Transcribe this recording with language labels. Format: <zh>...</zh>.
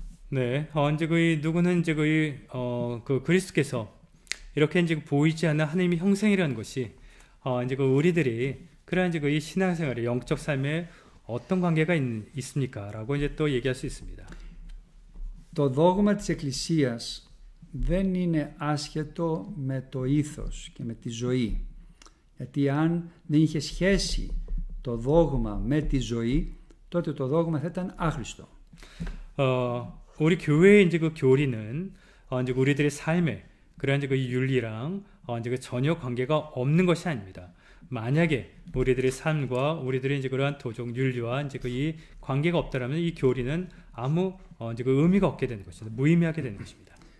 <ko>네, 이제 누구는 이제 그 그리스도께서 이렇게 이제 보이지 않는 하나님의 형상이라는 것이 이제 우리들이 그러한 이제 이 신앙생활의 영적 삶에 어떤 관계가 있습니까?라고 이제 또 얘기할 수 있습니다.</ko> <el>Το δόγμα της Εκκλησίας δεν είναι άσχετο με το ήθος και με τη ζωή. Γιατί αν δεν είχε σχέση το δόγμα με τη ζωή, τότε το δόγμα θα ήταν άχρηστο.</el> <ko>우리 교회의 이제 그 교리는 이제 우리들의 삶에 그런 이제 그 윤리랑 이제 그 전혀 관계가 없는 것이 아닙니다. 만약에 우리들의 삶과 우리들의 이제 그러한 도종 윤리와 이제 그 이 관계가 없다라면 이 교리는 아무 이제 그 의미가 없게 되는 것입니다. 무의미하게 되는 것입니다.</ko>